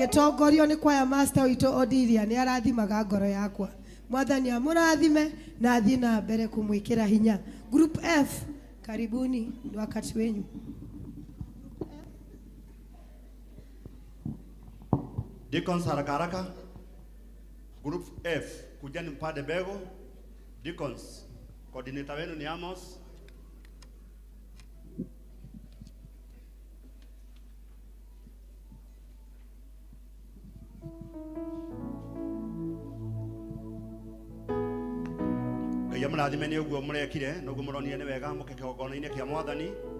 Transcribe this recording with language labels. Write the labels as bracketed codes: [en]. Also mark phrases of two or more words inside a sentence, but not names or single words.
[ki] tũgĩtongorio nĩ kwaya master witũ Odilia nĩ arathimaga ngoro yakwa. Mwathani amũrathime na athiĩ na mbere kumwĩkĩra hinya. [sw] Group F, karibuni, ni wakati wenyu. Deacons haraka haraka. Group F, kujani mpande bego. Deacons, coordinator wenu ni Amos. [ki] Ngai amũrathime ũguo mũrekire, noguo mũronire nĩ wega mũkeke kĩgongona-inĩ kĩa Mwathani.